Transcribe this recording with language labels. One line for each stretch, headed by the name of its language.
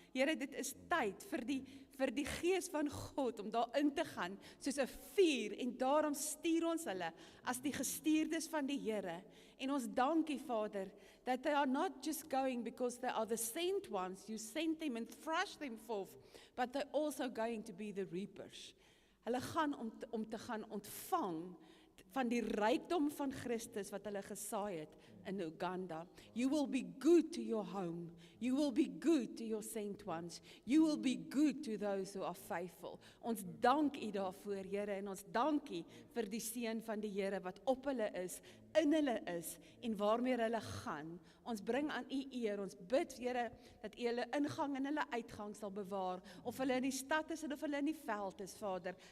Afrikaans: Here, dit is tyd vir die gees van God om daarin te gaan soos 'n vuur en daarom stuur ons hulle as die gestuurdes van die Here. En ons dankie, Vader,
English: that they are not just going because they are the sent ones, you sent them and thrust them forth, but they're also going to be the reapers.
Afrikaans: Hulle gaan om te gaan ontvang van die rykdom van Christus wat hulle gesaai het in Uganda.
English: You will be good to your home. You will be good to your sent ones. You will be good to those who are faithful.
Afrikaans: Ons dank U daarvoor, Here, en ons dank U vir die seën van die Here wat op hulle is, in hulle is en waarmee hulle gaan. Ons bring aan U eer. Ons bid, Here, dat U hulle ingang en hulle uitgang sal bewaar, of hulle in die stad is of hulle in die veld is, Vader.